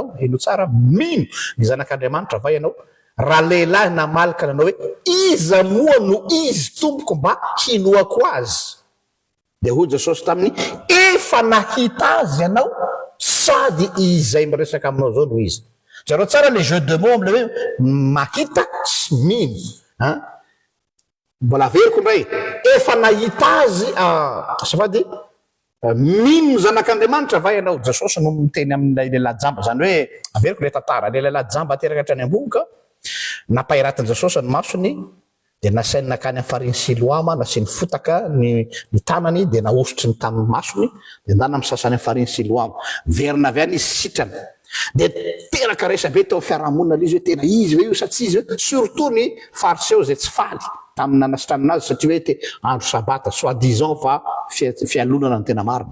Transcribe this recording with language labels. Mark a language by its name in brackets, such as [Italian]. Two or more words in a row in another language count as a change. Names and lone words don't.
[Malagasy] Eno tsara, mino ny zanak'Andriamanitra va ianao? Raha lehilahy namalaka nanao hoe iza moa no izy tompoko mba hinoako azy? Dia hoy Jesosy taminy efa nahita azy ianao sady izay miresaka aminao zao no izy. Zareo tsara [French] le jeu de mots [Malagasy] am'le hoe mahita sy mino. Mbola averiko indray efa nahita azy safady mino ny zanak'Andriamanitra va ianao? Jesosy no miteny amin'ny lehilahy jamba zany hoe averiko le tantara le lehilahy jamba ateraka hatrany amboka nampahiratany Jesosy ny masony dia nasainy nakany amin'ny fariny Siloama nasiany fotaka ny tanany dia nahosotry ny tamin'ny masony dia ndana amin'ny sasany amin'ny fariny Siloama verina avy any izy sitrana dia teraka resabe tao fiarahamonina le izy hoe tena izy ve io sa tsy izy hoe surtout ny fariseo zay tsy faly tamin'ny nanasitra aminazy satria hoe te andro sabata soi-disant fa fialonana ny tena marina.